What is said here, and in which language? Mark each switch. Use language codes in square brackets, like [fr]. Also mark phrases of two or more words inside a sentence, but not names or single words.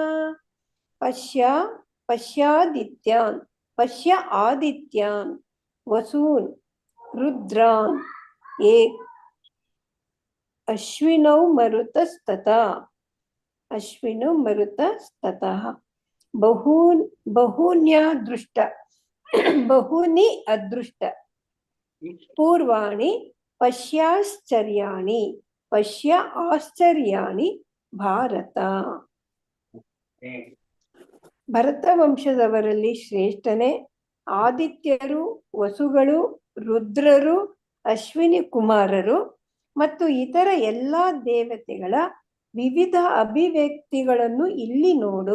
[sa] पश्य आदित्यान् वसून् रुद्रान् अश्विनौ मरुतस्ततः बहूनि अदृष्ट पूर्वाणि पश्य आश्चर्याणि ಭಾರತ. [kn] ಭರತ ವಂಶದವರಲ್ಲಿ ಶ್ರೇಷ್ಠನೇ ಆದಿತ್ಯರು, ವಸುಗಳು, ರುದ್ರರು, ಅಶ್ವಿನಿ ಕುಮಾರರು ಮತ್ತು ಇತರ ಎಲ್ಲಾ ದೇವತೆಗಳ ವಿವಿಧ ಅಭಿವ್ಯಕ್ತಿಗಳನ್ನು ಇಲ್ಲಿ ನೋಡು.